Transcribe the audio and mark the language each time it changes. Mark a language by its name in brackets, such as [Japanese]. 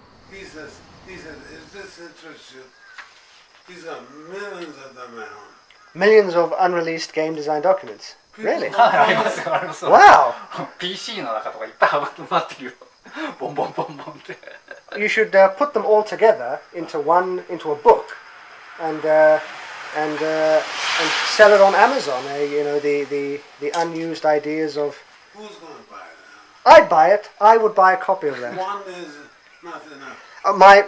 [English] He says, if this interests you, he's got millions of them at home. Millions of unreleased game design documents. Really? [Japanese] ありますよありますよ [English] Wow! [Japanese] PC の中とかいっぱい埋ってるよボンボンボンボンって [English] You should put them all together into a book, and sell it on Amazon. The unused ideas of. Who's going to buy it? I'd buy it. I would buy a copy of that. One is not enough.